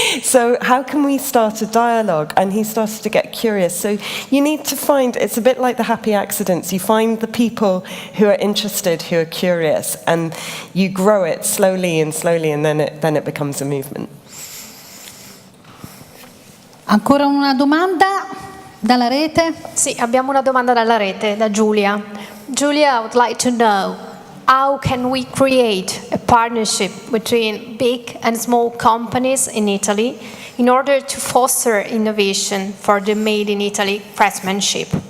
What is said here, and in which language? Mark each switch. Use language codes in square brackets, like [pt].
[en] So how can we start a dialogue? And he started to get curious. So you need to find, it's a bit like the happy accidents. You find the people who are interested, who are curious, and you grow it slowly, and then it becomes a movement. [it] Ancora una domanda dalla rete? Sì, abbiamo una domanda dalla rete, da Giulia. [en] Giulia would like to know, how can we create a partnership between big and small companies in Italy in order to foster innovation for the Made in Italy craftsmanship?